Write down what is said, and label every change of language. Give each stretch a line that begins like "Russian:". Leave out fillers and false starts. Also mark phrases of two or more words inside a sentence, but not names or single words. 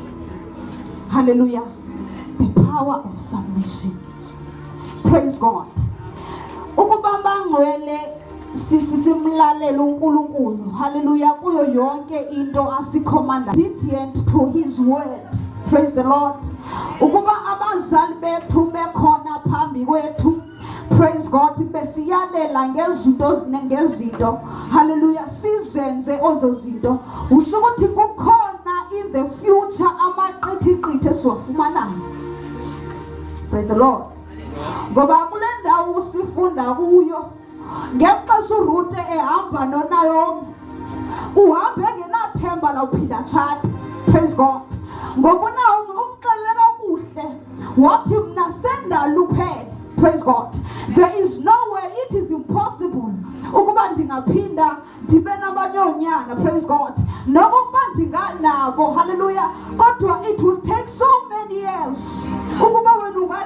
English: Hallelujah. The power of submission. Praise God.
Xhosa: Ukubamba ngcwele simlalela uNkulunkulu.
English: Hallelujah.
Xhosa: Kuyo yonke into asikhomanda.
English: Obedient to his word. Praise the Lord.
Xhosa: Ukuba abazali bethu bekhona phambi kwethu.
English: Praise God.
Xhosa: Besiyalela ngezinto. Hallelujah. Sizenze ozo zinto. Usho ukuthi kukhona
English: in the future
Xhosa: amaqithiqithe siwafumanayo.
English: Praise the Lord.
Xhosa: Ngoba kule ndawo usifunda kuyo ngexesha uRuth ehamba noNaomi uhambe engenathemba la uphinda tshata.
English: Praise God.
Xhosa: Ngoba uNaomi umxelele kakuhle wathi mina sendaluphele.
English: Praise God. There is no way, it is impossible
Xhosa: ukuba ndingaphinda ndibe nabanyonyana.
English: Praise God.
Xhosa: Nokuba ndinganabo.
English: Hallelujah. Kodwa it will take so many years
Xhosa: ukuba wena